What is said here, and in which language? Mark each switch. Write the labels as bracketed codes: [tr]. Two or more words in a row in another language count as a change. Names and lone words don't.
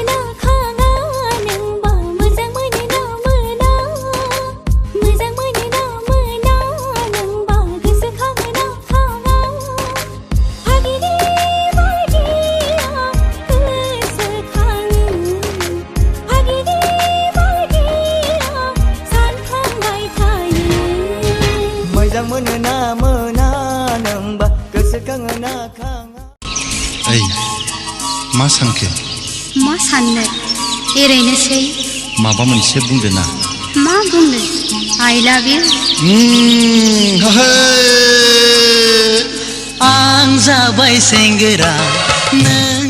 [brx] ना खाङा नोंबा मोजां मोनो ना मोना मोजां मोनो ना मोना नोंबा गोसोखाङो ना खाङा फागिरि बायदिया गोसोखाङो फागिरि बायदिया सानखांबाय थायो मोजां मोनो ना मोना नोंबा गोसोखाङो ना खाङा ओइ मा सानखो मा साननो एरैनोसै माबा मोनसे बुंदो ना मा बुंनो [en] I love you [brx] आं जाबाय सेंग्रा